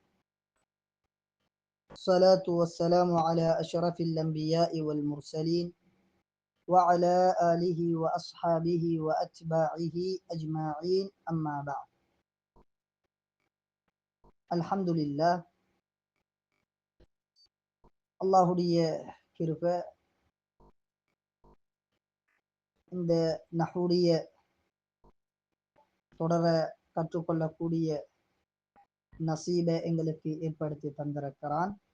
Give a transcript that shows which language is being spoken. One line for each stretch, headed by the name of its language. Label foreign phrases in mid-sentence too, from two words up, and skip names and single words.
Arabic: الصلاة والسلام على أشرف الأنبياء والمرسلين وعلى آله وأصحابه وأتباعه أجمعين، أما بعد. الحمد لله.
Tamil: அல்லாஹுடைய கிருபை இந்த நஹுடைய தொடர கற்றுக்கொள்ளக்கூடிய நசீபை எங்களுக்கு ஏற்படுத்தி தந்திருக்கிறான்.